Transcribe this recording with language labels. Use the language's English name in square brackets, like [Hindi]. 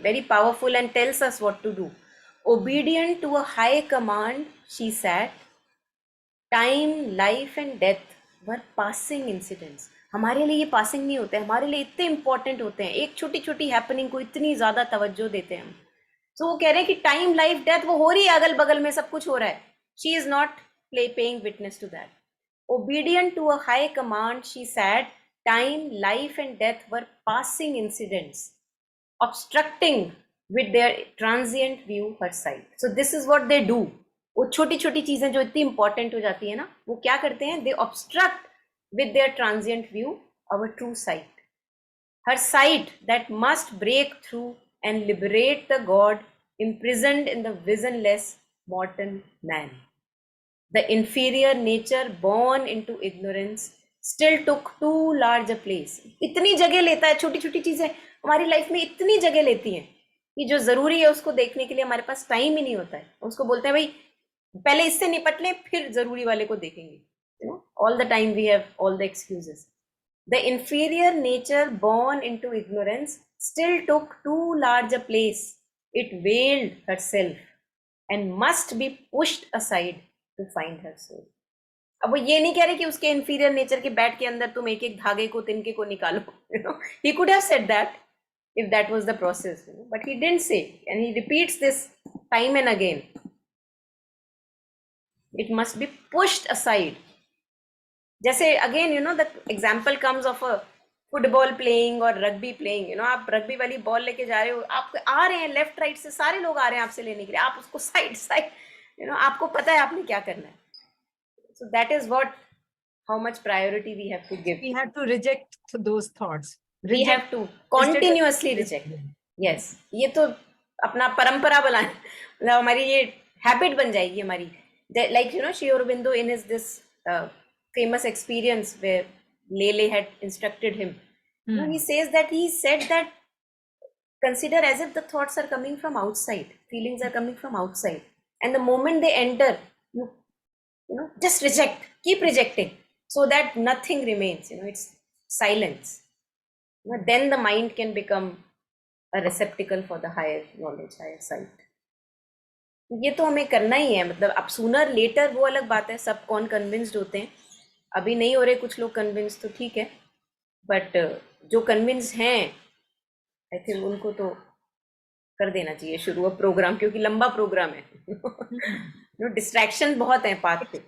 [English] Very powerful and tells us what to do. Obedient to a high command, she sat. Time, life and death were passing incidents. [Hindi] हमारे लिए ये passing नहीं होते हैं, हमारे लिए इतने इंपॉर्टेंट होते हैं. एक छोटी छोटी हैपनिंग को इतनी ज्यादा तवज्जो देते हैं हम. तो वो कह रहे हैं कि टाइम, लाइफ, डेथ वो हो रही है, अगल बगल में सब कुछ हो रहा है. [English] She is not paying witness to that. Obedient to a high command, she said, time, life and death were passing incidents, obstructing with their transient view her sight. So this is what they do. [Hindi] वो छोटी छोटी चीजें जो इतनी important हो जाती है ना, वो क्या करते हैं? [English] They obstruct with their transient view our true sight. Her sight that must break through and liberate the God imprisoned in the visionless mortal man. The inferior nature born into ignorance still took too large a place. [Hindi] इतनी जगह लेता है, छोटी छोटी चीजें हमारी life में इतनी जगह लेती हैं कि जो जरूरी है उसको देखने के लिए हमारे पास टाइम ही नहीं होता है. उसको बोलते हैं भाई पहले इससे निपट लें फिर जरूरी वाले को देखेंगे. [English] All the time we have all the excuses. The inferior nature born into ignorance still took too large a place. It veiled herself and must be pushed aside to find her soul. [Hindi] अब वो ये नहीं कह रहे कि उसके inferior nature के बैठ के अंदर तुम एक एक धागे को तिनके को निकालो. [English] He could have said that if that was the process, but he didn't say, and he repeats this time and again. It must be pushed aside. जैसे again, the example comes of a football playing or rugby playing. [Hindi] आप rugby वाली ball लेके जा रहे हो, आप आ रहे हैं लेफ्ट राइट से, सारे लोग आ रहे हैं आपसे लेने के लिए, आप उसको साइड आपको पता है आपने क्या करना है. [English] So that is how much priority we have to give. We have to reject those thoughts. We have to continuously reject. [Hindi] Yes, ये तो अपना परंपरा बनाए, मतलब हमारी ये हैबिट बन जाएगी हमारी. [English] Like Sri Aurobindo in his this famous experience where Lele had instructed him. He says that he said that consider as if the thoughts are coming from outside, feelings are coming from outside, and the moment they enter, you just reject, keep rejecting, so that nothing remains. It's silence. Then the mind can become a receptacle for the higher knowledge, higher sight. [Hindi] ये तो हमें करना ही है, मतलब अब sooner letter वो अलग बात है, सब कौन कन्विंस्ड होते हैं. अभी नहीं हो रहे कुछ लोग कन्विंस, तो ठीक है, बट जो कन्विंस हैं आई थिंक उनको तो कर देना चाहिए शुरू अब प्रोग्राम, क्योंकि लंबा प्रोग्राम है। डिस्ट्रैक्शन बहुत है पाथ पे।